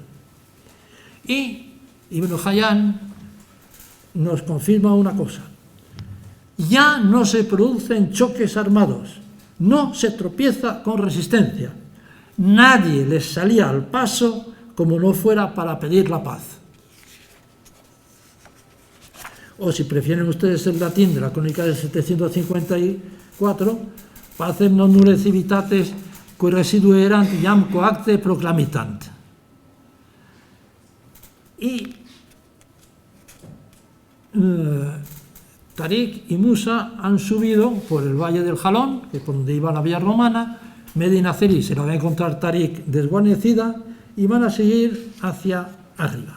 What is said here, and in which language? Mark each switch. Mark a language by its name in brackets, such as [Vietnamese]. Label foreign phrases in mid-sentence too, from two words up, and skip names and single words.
[Spanish] Y Ibn Hayyan nos confirma una cosa: ya no se producen choques armados, no se tropieza con resistencia, nadie les salía al paso como no fuera para pedir la paz. O si prefieren ustedes el latín de la crónica de 754, [Latin] pacem non nulle civitates cui residuerant iam coacte proclamitant. [Spanish] Y Tariq y Musa han subido por el valle del Jalón, que es por donde iba la vía romana. Medina Celi se la va a encontrar Tariq desguarnecida y van a seguir hacia arriba.